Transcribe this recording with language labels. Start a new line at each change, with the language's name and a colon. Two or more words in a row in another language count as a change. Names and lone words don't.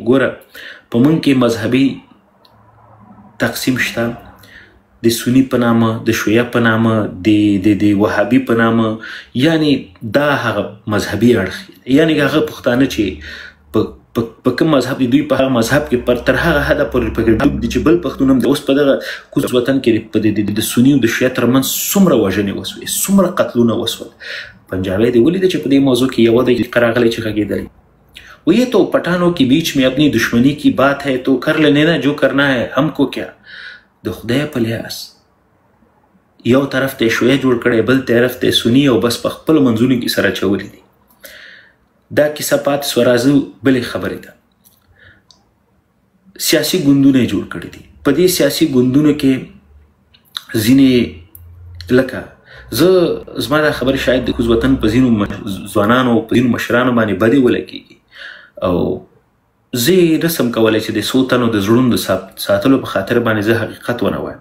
Pashto: ګوره په موږ کې مذهبي تقسیم شته، د سني په نامه، د شیعه په نامه، د وهابي په نامه، یعنی دا هغه مذهبي اړخ، یعنی هغه پښتانه چې په کوم مذهب دی، دوی په هغه مذهب کې تر هغه حده پورې پکې ډوب دي چې بل پښتون هم اوس په دغه کوز وطن کې د سني او د شیعه ترمنځ څومره وژنې وسوې، څومره قتلونه وسول. پنجابی دې ولیده چې په دې موضوع کې یوه دقیقه راغلی چې غږېدلی،
Urdu: وہ یہ تو پٹھانوں کے بیچ میں اپنی دشمنی کی بات ہے تو کر لینا جو کرنا ہے ہم کو کیا.
Pashto: د خدای په لیاس یو طرف ته شیعه جوړ کړی، بل طرف ته سني، او بس په خپلو منځونو کې سره اچولي دي. دا کیسه پاتې سوه. راځو بلې خبرې ته. سیاسي ګوندونه یې جوړ کړي دي. په دې سیاسي ګوندونو کې ځینې لکه زما دا خبرې شاید د کوز وطن په ځینو ځوانانو او په ځینو مشرانو باندې بدې ولګېږي، او زه یې نسم کولی چې د څو تنو د زړونو د ساتلو په خاطر باندې زه حقیقت ونه وایم.